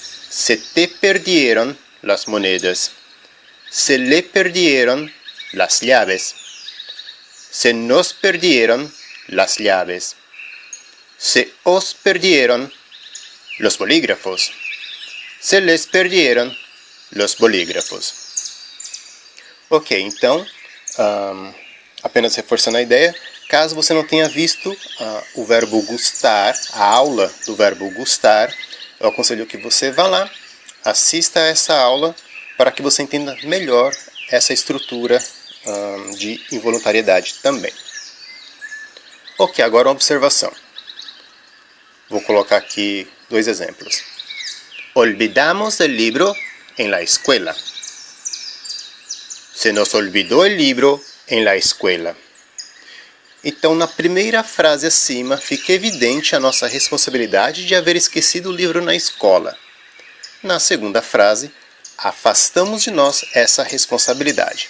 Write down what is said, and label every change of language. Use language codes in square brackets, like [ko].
[es] Se te perdieron las monedas. Se le perdieron las llaves. Se nos perdieron las llaves. Se os perdieron los bolígrafos. Se les perdieron los bolígrafos. [pt] Ok, então, apenas reforçando a ideia, caso você não tenha visto o verbo gustar, a aula do verbo gustar, eu aconselho que você vá lá, assista a essa aula para que você entenda melhor essa estrutura de involuntariedade também. Ok, agora uma observação. Vou colocar aqui 2 exemplos. [es] Olvidamos el libro en la escuela. Se nos olvidó el libro en la escuela. [pt] Então, na primeira frase acima, fica evidente a nossa responsabilidade de haver esquecido o livro na escola. Na segunda frase, afastamos de nós essa responsabilidade.